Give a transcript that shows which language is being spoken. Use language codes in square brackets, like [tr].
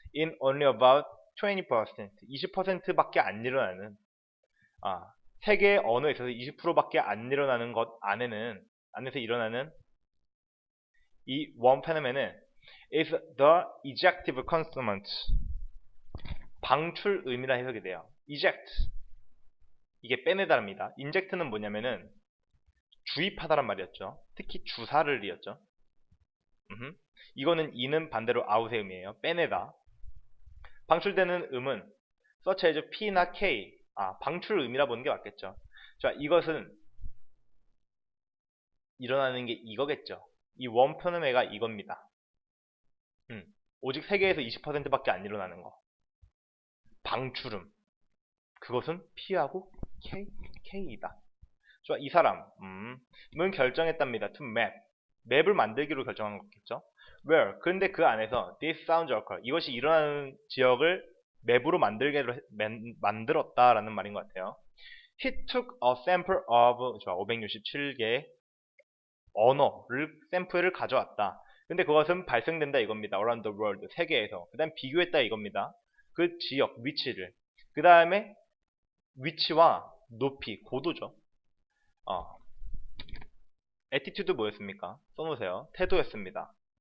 [en] In only about 20%, [ko] 20%밖에 안 일어나는, 세계의 언어에 있어서 20%밖에 안 일어나는 것 안에서 일어나는 이 [en] one phenomenon is the ejective consonant. [ko] 방출 의미라 해석이 돼요. eject. 이게 빼내다랍니다. inject는 뭐냐면은 주입하다란 말이었죠. 특히 주사를 이었죠. 이거는 이는 반대로 out의 의미예요. 빼내다. 방출되는 음은 [en] such as [ko] P나 K. 방출 음이라 보는 게 맞겠죠. 자, 이것은 일어나는 게 이거겠죠. 이 원표놈애가 이겁니다. 오직 세계에서 20%밖에 안 일어나는 거. 방출음. 그것은 P하고 K이다. 좋아, 이 사람은 결정했답니다. [en] To map. [ko] 맵을 만들기로 결정한 거겠죠. Where. 그런데 그 안에서 [en] this sounds occur. [ko] 이것이 일어나는 지역을 맵으로 만들었다라는 말인 것 같아요. [en] He took a sample of [ko] 567개의 언어를 샘플을 가져왔다. 근데 그것은 발생된다 이겁니다. [en] Around the world. [ko] 세계에서. 그 다음 비교했다 이겁니다. 그 지역, 위치를. 그 다음에 위치와 높이, 고도죠. attitude 뭐였습니까? 써놓으세요. 태도였습니다.